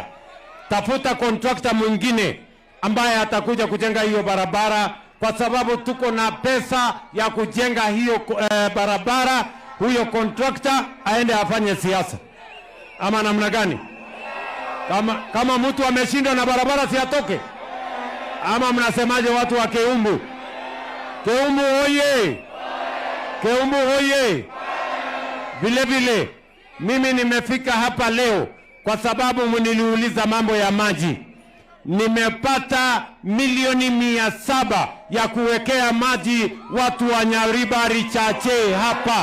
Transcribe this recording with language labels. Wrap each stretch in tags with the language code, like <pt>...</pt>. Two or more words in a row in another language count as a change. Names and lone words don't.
<sw>Tafuta contractor mwingine ambaye atakuja kujenga hiyo barabara, kwa sababu tuko na pesa ya kujenga hiyo barabara. Huyo contractor aende afanye siasa. Ama namna gani? Kama mtu ameshindwa na barabara si atoke? Ama mnasemaje watu wa Keumbu? Keumbu hoye! Keumbu hoye! Vile mimi nimefika hapa leo kwa sababu mniliuliza mambo ya maji. Nimepata milioni 700 ya kuwekea maji watu wa Nyaribari chache hapa.</sw>